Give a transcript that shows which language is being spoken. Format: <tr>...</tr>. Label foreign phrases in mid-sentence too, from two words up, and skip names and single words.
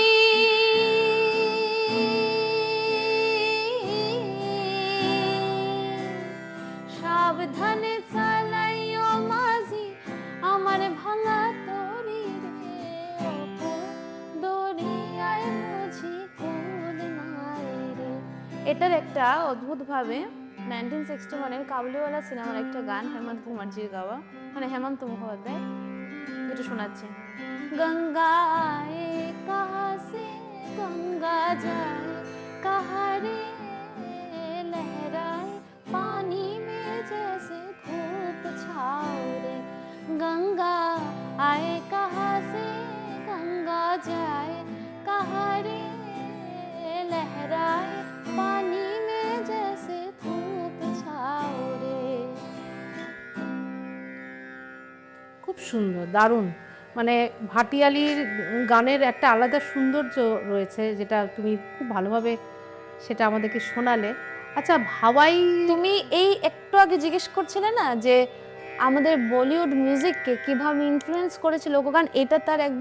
<bn>সাবধানে চালাইও মাঝি আমার ভাঙা তরি রে, দরিয়ায় বুঝি কোন নাই রে। এটার একটা অদ্ভুতভাবে 1961-এর কাবুলিওয়ালা সিনেমার একটা গান, হেমন্ত কুমারজির গাওয়া, মানে হেমন্ত মুখোপাধ্যায়, যেটা শোনাচ্ছে।</bn> <hi>गंगा आए कहाँ से गंगा जाए कहाँ रे, लहराए पानी में जैसे धूप छाओ रे, गंगा आए कहाँ से गंगा जाए कहाँ रे, लहराए पानी में जैसे धूप छाओ रे।</hi> <bn>খুব সুন্দর, দারুণ। মানে ভাটিয়ালির গানের একটা আলাদা সৌন্দর্য রয়েছে, যেটা তুমি খুব ভালোভাবে সেটা আমাদেরকে শোনালে। আচ্ছা, ভাওয়াই, তুমি এই একটু আগে জিজ্ঞেস করছিলে না যে আমাদের বলিউড মিউজিককে কিভাবে ইনফ্লুয়েন্স করেছে লোকগান, এটা তার একদম</bn>